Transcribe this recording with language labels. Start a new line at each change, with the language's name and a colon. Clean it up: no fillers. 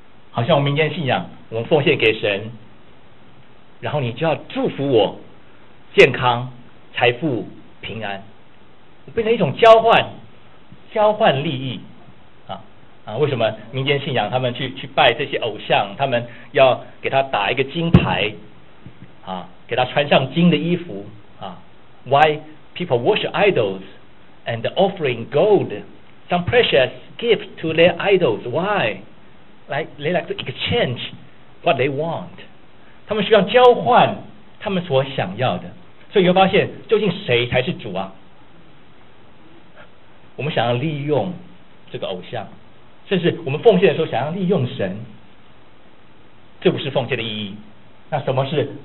Chinese: 好像我们民间信仰，我们奉献给神，然后你就要祝福我健康、财富、平安，变成一种交换利益啊。为什么民间信仰他们去拜这些偶像，他们要给他打一个金牌啊，给他穿上金的衣服啊。
English: Why people worship idols and offering gold, some precious gift to their idols? Why? Like, they like to exchange what they want.
Chinese: 他们需要交换他们所想要的。所以你会发现，究竟谁才是主啊？我们想要利用这个偶像，甚至我们奉献的时候想要利用神，这不是奉献的意义。那什么是？